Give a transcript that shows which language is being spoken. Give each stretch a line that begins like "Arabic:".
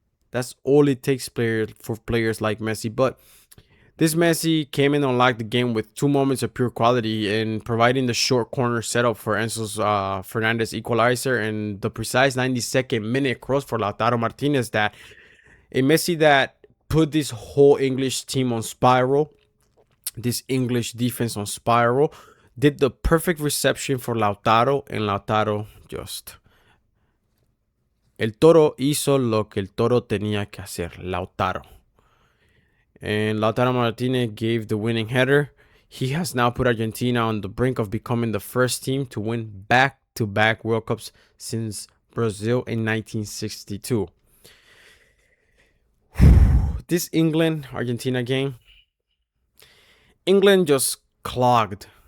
English: That's all it takes for players like Messi. But this Messi came in and unlocked the game with 2 moments of pure quality in providing the short corner setup for Enzo Fernández equalizer and the precise 92nd minute cross for Lautaro Martínez. That a Messi that put this whole English team on spiral, this English defense on spiral, did the perfect reception for Lautaro, and Lautaro just...
Spanish: El Toro hizo lo que el Toro tenía que hacer, Lautaro.
English: And Lautaro Martinez gave the winning header. He has now put Argentina on the brink of becoming the first team to win back-to-back World Cups since Brazil in 1962. This England-Argentina game, England just clogged.